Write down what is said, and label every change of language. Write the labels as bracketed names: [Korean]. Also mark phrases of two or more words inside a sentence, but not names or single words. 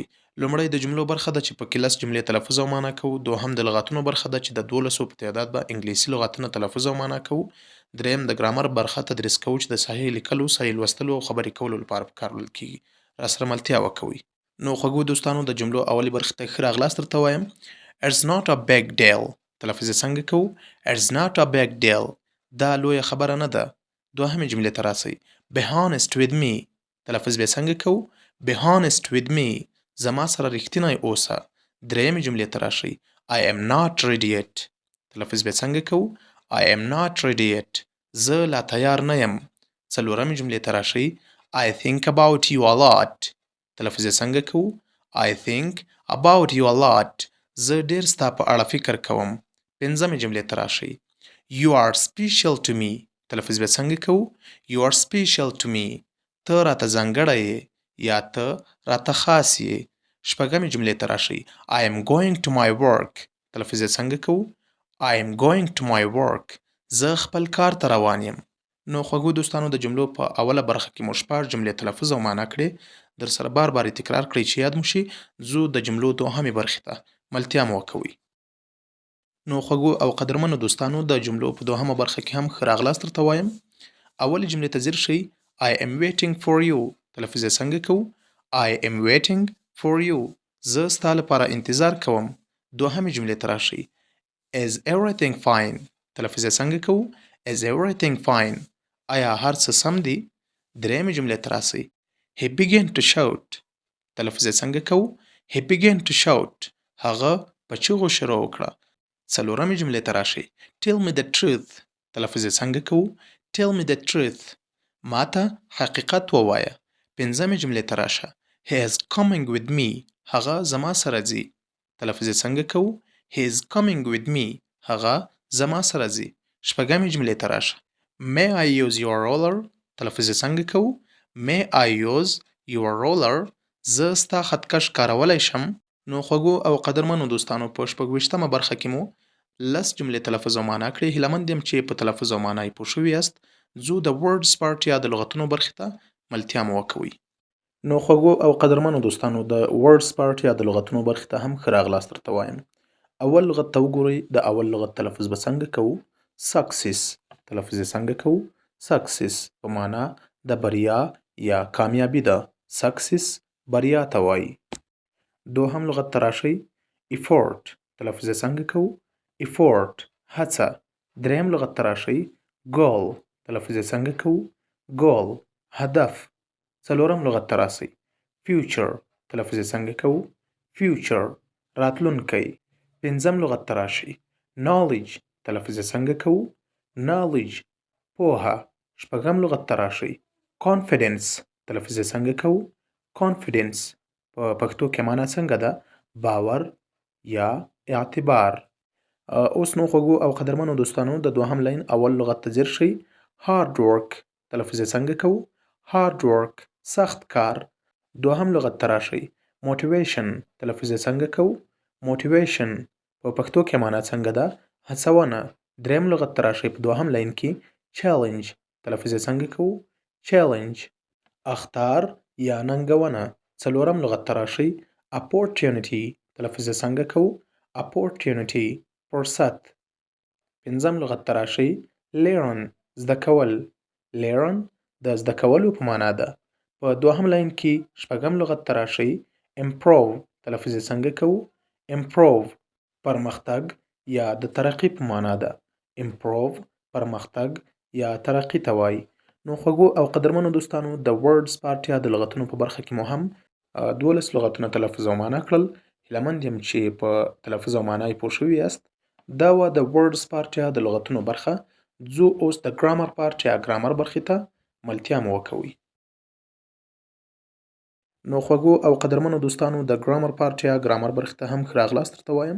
[Pashto] لومړی د جملو برخه ده چې په کې 10 جملې تلفظ او معنا کوو. دوهم د لغتونو برخه ده چې د 12 په تعداد به انګلیسي لغتونه تلفظ او معنا کوو. دریم د ګرامر برخه تدریس کوو چې د صحیح لیکلو، صحیح لوستلو او خبرې کولو لپاره په کار وړل کیږي. راسره ملتیا وکوئ. نو خوږو دوستانو د جملو اولې برخې ته ښه راغلاست درته وایم. [English] It's not a big deal. [Pashto] تلفظ یې څنګه کوو؟ [English] It's not a big deal. [Pashto] دا لویه خبره نه ده. دوهمې جملې ته راسئ. [English] Be honest with me. [Pashto] تلفظ به یې څنګه کوو؟ [English] Be honest with me. [Pashto] زما سره رښتینی اوسه. درېیمې جملې ته راشئ. [English] I am not ready yet. [Pashto] تلفظ به یې څنګه کوو؟ [English] I am not ready yet. [Pashto] زه لا تیار نه یم. څلورمې جملې ته راشئ. [English] I think about you a lot. [Pashto] تلفظ یې څنګه کوو؟ [English] I think about you a lot. [Pashto] زه ډیر ستا په اړه فکر کوم. پنځمې جملې ته راشئ. [English] You are special to me. [Pashto] تلفظ به څنګه کوو؟ [English] You are special to me. [Pashto] ته راته ځانګړی یې یا ته راته خاص یې. شپږمې جملې ته راشئ. [English] I am going to my work. [Pashto] تلفظ یې څنګه کوو؟ [English] I am going to my work. [Pashto] زه خپل کار ته روان یم. نو خوږو دوستانو د جملو په اوله برخه کې مو شپږ جملې تلفظ او معنا کړې. در سره بار بار تکرار کړئ چې یاد مو شي. ځو د جملو دوهمې برخې ته. ملتیا مو وکوئ. نو خوږو او قدرمنو دوستانو د جملو په دوهمه برخه کې هم ښه راغلاست درته وایم. اولې جملې ته ځیر شئ. [English] I am waiting for you. [Pashto] تلفظ یې څنګه کوو؟ [English] I am waiting for you. [Pashto] زه ستا لپاره انتظار کوم. دوهمې جملې ته راشئ. [English] Is everything fine. [Pashto] تلفظ یې څنګه کوو؟ [English] Is everything fine. [Pashto] آیا هر څه سم دي؟ درېیمې جملې ته راسئ. [English] He began to shout. [Pashto] تلفظ یې څنګه کوو؟ [English] He began to shout. [Pashto] هغه په چیغو شروع وکړه. څلورمې جملې ته راشئ. [English] Tell me the truth. [Pashto] تلفظ یې څنګه کوو؟ [English] Tell me the truth. [Pashto] ماته حقیقت ووایه. پنځمې جملې ته راشه. [English] He is coming with me. [Pashto] هغه زما سره ځي. تلفظ یې څنګه کوو؟ [English] He is coming with me. [Pashto] هغه زما سره ځي. شپږمې جملې ته راشه. [English] May I use your roller. [Pashto] تلفظ یې څنګه کوو؟ [English] May I use your roller. [Pashto] زه ستا خطکش کارولی شم. نو خوږو او قدرمنو دوستانو په شپږویشتمه برخه کې مو 10 جملې تلفظ او معنا کړې. هیله یم چې په تلفظ او معنا یې پوه شوي یاست. ځو د [English] words part [Pashto] یا د لغتونو برخې ته ملتیا مو وکوئ. نو خوږو او قدرمنو دوستانو د [English] words part [Pashto] یا د لغتونو برخې ته هم ښه راغلاست درته وایم. اول لغت ته وګورئ. د اول لغت تلفظ به څنګه کوو؟ Success. تلفظ یې څنګه کوو؟ Success په معنا د بریا یا کامیابی ده. Success بریا ته وایي. دوهم لغت ته راشئ. Effort. تلفظ یې څنګه کوو؟ Effort هڅه. دریم لغت ته راشئ. Goal. تلفظ یې څنګه کوو؟ Goal هدف. څلورم لغت ته راسئ. Future. تلفظ یې څنګه کوو؟ Future راتلونکی. پنځم لغت ته راشئ. Knowledge. تلفظ یې څنګه کوو؟ Knowledge پوهه. شپږم لغت ته راشئ. Confidence. تلفظ یې څنګه کوو؟ Confidence په پښتو کې معنا څنګه ده؟ باور یا اعتبار. اوس نو خوږو او قدرمنو دوستانو د دوهم لاین اول لغت ته ځیر شئ. [English] Hard work. [Pashto] تلفظ یې څنګه کوو؟ [English] Hard work [Pashto] سخت کار. دوهم لغت ته راشئ. Motivation. تلفظ یې څنګه کوو؟ Motivation په پښتو کې معنا څنګه ده؟ هڅونه. دریم لغت ته راشئ په دوهم لاین کې. Challenge. تلفظ یې څنګه کوو؟ Challenge اخطار یا ننګونه. څلورم لغت ته راشئ. Opportunity. تلفظ یې څنګه کوو؟ Opportunity فرصت. پنځم لغت ته راشئ. Learn زده کول. Learn د زده کولو په معنا ده. په دوهم لاین کې شپږم لغت ته راشئ. Improve. تلفظ یې څنګه کوو؟ Improve پرمختګ یا د ترقی په معنا ده. Improve پرمختګ یا ترقی ته وایي. نو خوږو او قدرمنو دوستانو د [English] words part [Pashto] یا د لغتونو په برخه کې مو هم 12 لغتونه تلفظ او معنا کړل. هیله یم چې په تلفظ او معنا یې پوه شوي یاست. دا وه د [English] words part [Pashto] یا د لغتونو برخه. ځو اوس د [English] grammar part [Pashto] یا ګرامر برخې ته ملتیا مو وکوئ. نو خوږو او قدرمنو دوستانو د [English] grammar part [Pashto] یا ګرامر برخې ته هم ښه راغلاست درته وایم.